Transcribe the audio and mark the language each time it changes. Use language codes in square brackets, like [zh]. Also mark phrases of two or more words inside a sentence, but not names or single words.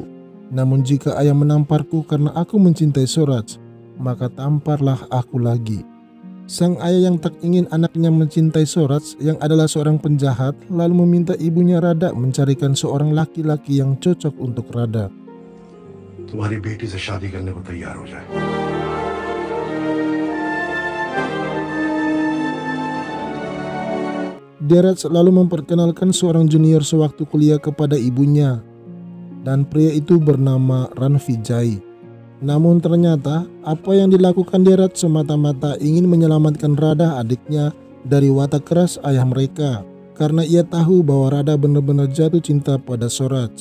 [id] Namun jika ayah menamparku karena aku mencintai Soraj, maka tamparlah aku lagi. Sang ayah yang tak ingin anaknya mencintai Soraj yang adalah seorang penjahat lalu meminta ibunya Rada mencarikan seorang laki-laki yang cocok untuk Rada. [hi] तुम्हारी बेटी से शादी करने को तैयार हो जाए। [id] Deraj lalu memperkenalkan seorang junior sewaktu kuliah kepada ibunya, dan pria itu bernama Ranvijay. Namun ternyata apa yang dilakukan Deraj semata-mata ingin menyelamatkan Rada adiknya dari watak keras ayah mereka, karena ia tahu bahwa Rada benar-benar jatuh cinta pada Soraj.